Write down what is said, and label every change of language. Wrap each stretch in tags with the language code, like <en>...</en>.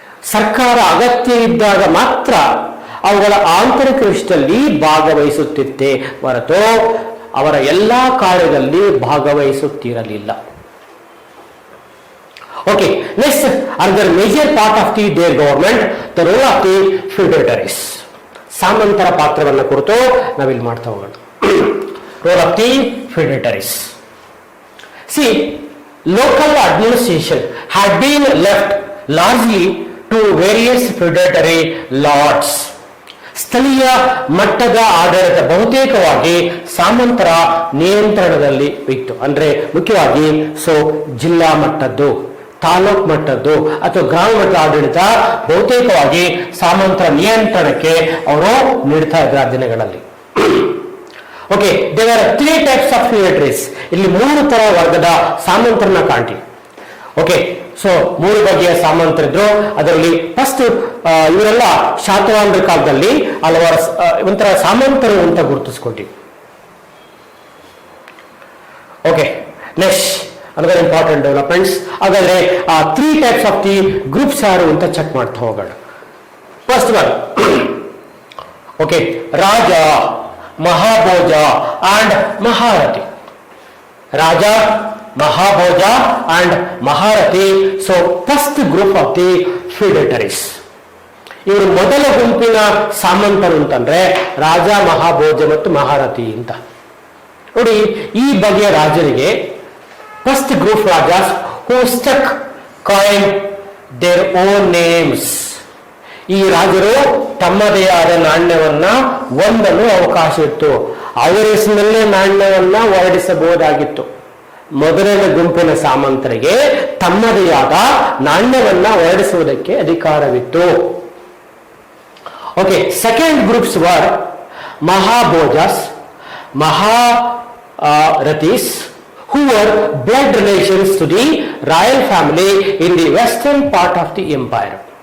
<kn>ಸರ್ಕಾರ ಅಗತ್ಯ ಇದ್ದಾಗ ಮಾತ್ರ ಅವುಗಳ ಆಂತರಿಕ ವಿಷಯದಲ್ಲಿ ಭಾಗವಹಿಸುತ್ತಿತ್ತೆ ಹೊರತು ಅವರ ಎಲ್ಲ ಕಾರ್ಯದಲ್ಲಿ ಭಾಗವಹಿಸುತ್ತಿರಲಿಲ್ಲ.</kn> <en>Okay, next, another major part of their government, the role of the feudatories.</en> <kn>ಸಾಮಂತರ ಪಾತ್ರವನ್ನು ಕುರಿತು ನಾವಿಲ್ಲಿ ಮಾಡ್ತಾ ಹೋಗೋಣ.</kn> <en>Role of the feudatories. See, local administration had been left largely to various feudatory lords.</en> <kn>ಸ್ಥಳೀಯ ಮಟ್ಟದ ಆಡಳಿತ ಬಹುತೇಕವಾಗಿ ಸಾಮಂತರ ನಿಯಂತ್ರಣದಲ್ಲಿ ಇತ್ತು. ಅಂದ್ರೆ ಮುಖ್ಯವಾಗಿ ಜಿಲ್ಲಾ ಮಟ್ಟದ್ದು, ತಾಲೂಕು ಮಟ್ಟದ್ದು ಅಥವಾ ಗ್ರಾಮ ಮಟ್ಟದ ಆಡಳಿತ ಬಹುತೇಕವಾಗಿ ಸಾಮಂತರ ನಿಯಂತ್ರಣಕ್ಕೆ ಅವರು ನೀಡ್ತಾ ಇದ್ದ ದಿನಗಳಲ್ಲಿ.</kn> <en>Okay, there are 3 types of feudatories.</en> <kn>ಇಲ್ಲಿ 3 ತರ ವರ್ಗದ ಸಾಮಂತರನ್ನ ಕಾಣ್ತೀವಿ. ಓಕೆ, ಸೊ 3 ಬಗೆಯ ಸಾಮಂತರಿದ್ರು. ಅದರಲ್ಲಿ ಫಸ್ಟ್ ಇವರೆಲ್ಲ ಶಾತವಾಹನರ ಕಾಲದಲ್ಲಿ ಹಲವಾರು ಒಂಥರ ಸಾಮಂತರು ಅಂತ ಗುರುತಿಸ್ಕೊಟ್ಟಿವಿ.</kn> <en>Okay, next another important developments.</en> <kn>ಹಾಗಾದ್ರೆ</kn> <en>3 types of the groups</en> <kn>ಯಾರು ಅಂತ ಚೆಕ್ ಮಾಡ್ತಾ ಹೋಗೋಣ.</kn> <en>First one, okay, raja, Mahabhoja and Maharathi. Raja, Mahabhoja and Maharathi. So first group of the feudatories.</en> <kn>ಇವರು ಮೊದಲ ಗುಂಪಿನ ಸಾಮಂತರು ಅಂತಂದ್ರೆ ರಾಜ, ಮಹಾಭೋಜ ಮತ್ತು ಮಹಾರಥಿ ಅಂತ. ನೋಡಿ, ಈ ಬಗೆಯ ರಾಜರಿಗೆ</kn> <en>first group rajas who stuck coin their own names.</en> <kn>ಈ ರಾಜರು ತಮ್ಮದೇ ಆದ ನಾಣ್ಯವನ್ನ ಹೊಂದಲು ಅವಕಾಶ ಇತ್ತು. ಅವರ ಹೆಸರಿನಲ್ಲೇ ನಾಣ್ಯವನ್ನ ಹೊರಡಿಸಬಹುದಾಗಿತ್ತು. ಮೊದಲನೇ ಗುಂಪಿನ ಸಾಮಂತರಿಗೆ ತಮ್ಮದೇ ಆದ ನಾಣ್ಯವನ್ನ ಹೊರಡಿಸುವುದಕ್ಕೆ ಅಧಿಕಾರವಿತ್ತು.</kn> <en>Okay, second groups were Mahabhojas, Maharathis, who were blood relations to the royal family in the western part of the empire.</en>